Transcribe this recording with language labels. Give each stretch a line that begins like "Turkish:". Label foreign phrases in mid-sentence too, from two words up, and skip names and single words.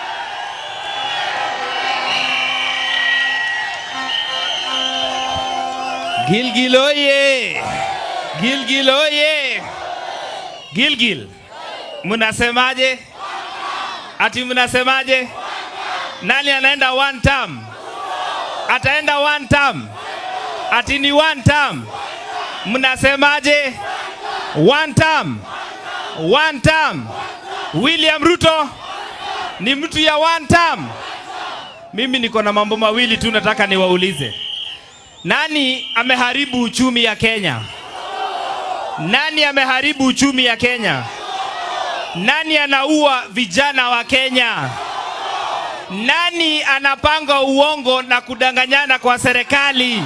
Swahili: Gilgil oye! Gilgil oye! Gilgil, mnasemaje? Ati mnasemaje? Nani anaenda
English: one term?
Swahili: Ataenda
English: one term.
Swahili: Ati ni
English: one term. Mnasemaje? One term. One term.
Swahili: William Ruto ni mtu ya
English: one term.
Swahili: Mimi niko na mambo mawili tu nataka niwaulize. Nani ameharibu uchumi ya Kenya? Nani ameharibu uchumi ya Kenya? Nani anaua vijana wa Kenya? Nani anapanga uongo na kudanganyana kwa serikali?